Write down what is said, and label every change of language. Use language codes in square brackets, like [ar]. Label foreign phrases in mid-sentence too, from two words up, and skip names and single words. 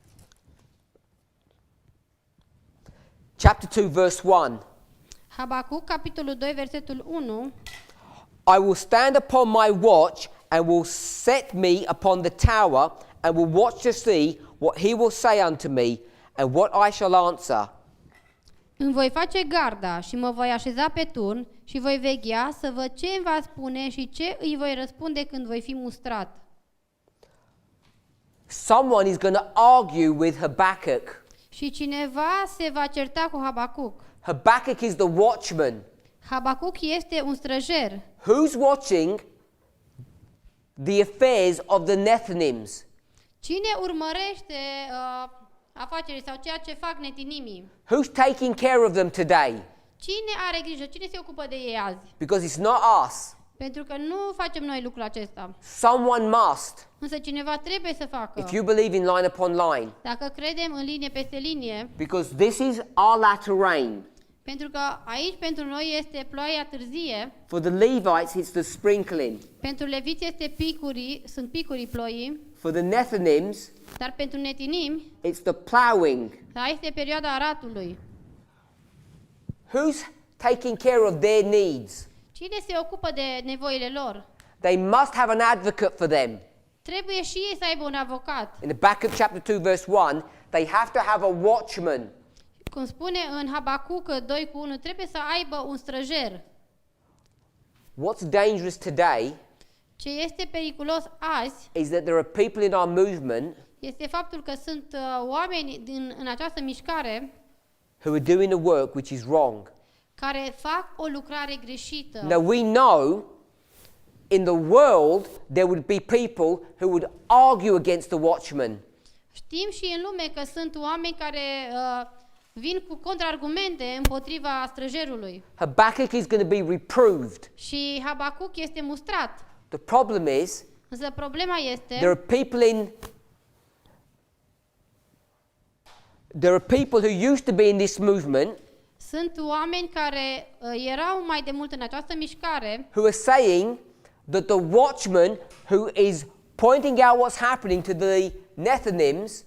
[en] Chapter 2, verse 1. [ro] Habacuc, capitolul 2, versetul 1. [en] I will stand upon my watch and will set me upon the tower and will watch to see what he will say unto me and what I shall answer. [ro] Îmi voi face garda și mă voi așeza pe turn și voi veghea să văd ce îmi va spune și ce îi voi răspunde când voi fi mustrat. [en] Someone is going to argue with Habakkuk. [ro] Și cineva se va certa cu Habacuc. [en] Habakkuk is the watchman. [ro] Habacuc este un străjer. [en] Who's watching the affairs of the Nethinims? [ro] Cine urmărește afacerile sau ceea ce fac netinimii? [en] Who's taking care of them today? [ro] Cine are grijă? Cine se ocupă de ei azi? [en] Because it's not us. [ro] Pentru că nu facem noi lucrul acesta. [en] Someone must. [ro] Însă cineva trebuie să facă. [en] If you believe in line upon line. [ro] Dacă credem în linie peste linie, [en] Because this is our latter rain. [ro] pentru că aici pentru noi este ploaia târzie, [en] For the Levites, it's the sprinkling. [ro] pentru leviți sunt picurii ploii, [en] For the Nethinims, [ro] dar pentru netinimi, [en] it's the plowing. [ro] este perioada aratului. [en] Who's taking care of their needs? [ro] Cine se ocupă de nevoile lor? [en] They must have an advocate for them. [ro] Trebuie și ei să aibă un avocat. [en] In Habakkuk chapter 2 verse 1, they have to have a watchman. [ro] Cum spune în Habacuc 2:1, trebuie să aibă un străjer. [en] What's dangerous today [ro] Ce este periculos azi [en] is that there are people in our movement [ro] este faptul că sunt oameni în această mișcare [en] who are doing a work which is wrong. [ro] care fac o lucrare greșită. [en] Now we know in the world there would be people who would argue against the watchman. [ro] Știm și în lume că sunt oameni care vin cu contraargumente împotriva străjerului. [en] Habakkuk is going to be reproved. [ro] Și Habacuc este mustrat. [en] The problem is [ro] Însă problema este [en] there are people who used to be in this movement [ro] sunt oameni care erau mai de mult în această mișcare [en] who are saying that the watchman who is pointing out what's happening to the Nethinims